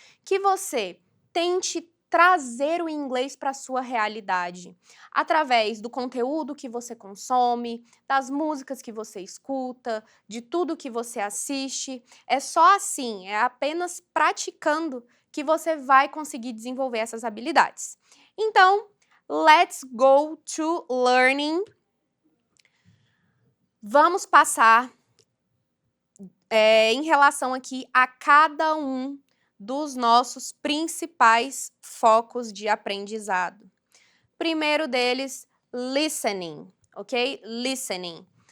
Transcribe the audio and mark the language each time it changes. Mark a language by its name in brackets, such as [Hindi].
[Portuguese] Que você tente trazer o inglês para a sua realidade, através do conteúdo que você consome, das músicas que você escuta, de tudo que você assiste. É só assim, é apenas praticando que você vai conseguir desenvolver essas habilidades. [English] Então, let's go to learning. [Portuguese] Vamos passar em relação aqui a cada um dos nossos principais focos de aprendizado. Primeiro deles, listening, ok? Listening.